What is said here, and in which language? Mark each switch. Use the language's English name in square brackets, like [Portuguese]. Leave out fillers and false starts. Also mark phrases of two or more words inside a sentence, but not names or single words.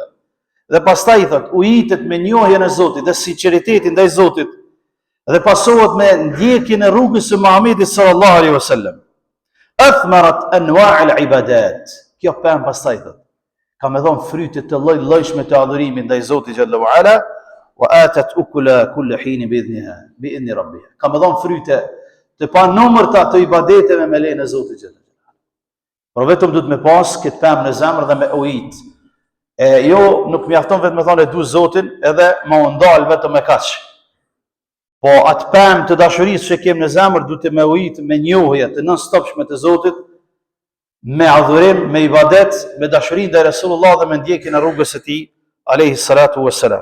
[Albanian] Dhe pastaj thot, ujitet me njohjen e Zotit dhe sinqeritetin ndaj Zotit dhe pasohet me ndjekjen e rrugës së Muhamedit [Arabic] صلى الله عليه وسلم. أثمرت أنواع العبادات. [Albanian] Kjo pemë pastaj thot, ka me dhon fryte të lloj-llojshme të adhurimit ndaj Zotit [Arabic] جل وعلا، وآتت أكلها كل حين بإذن ربها. [Albanian] Ka me dhon fryte të panumërta të ibadeteve me lejen e Zotit [Arabic] جل وعلا. [Albanian] Por vetëm duhet me pas këtë pemë në zemër dhe me ujit. Jo, nuk mjafton vetëm me thonë e du Zotin, edhe ma ndal vetëm me kaq. Po atë pemë të dashurisë që kemë në zemër duhet të me ujit me njohje të non-stopshme të Zotit, me adhurim, me ibadet, me dashurinë ndaj Resulullah dhe me ndjekjen e rrugës së tij [Arabic] عليه الصلاة والسلام.